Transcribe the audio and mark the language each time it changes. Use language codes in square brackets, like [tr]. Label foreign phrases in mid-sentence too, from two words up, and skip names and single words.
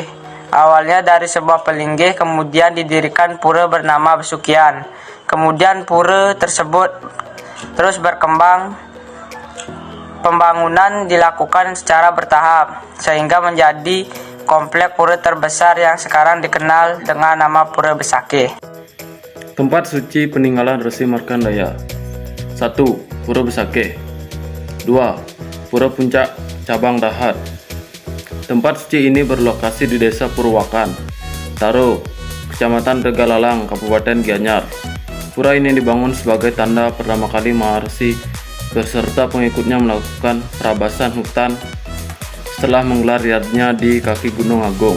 [id] Awalnya dari sebuah pelinggih, kemudian didirikan pura bernama Besukian. Kemudian pura tersebut terus berkembang. Pembangunan dilakukan secara bertahap sehingga menjadi komplek pura terbesar yang sekarang dikenal dengan nama Pura Besakeh. Tempat suci peninggalan Resi Markandeya. 1. Pura Besakeh. 2. Pura Puncak Cabang Dahat. Tempat suci ini berlokasi di Desa Purwakan, Taro, Kecamatan Tegalalang, Kabupaten Gianyar. Pura ini dibangun sebagai tanda pertama kali Maharsi beserta pengikutnya melakukan perabasan hutan setelah menggelar yajna di kaki Gunung Agung.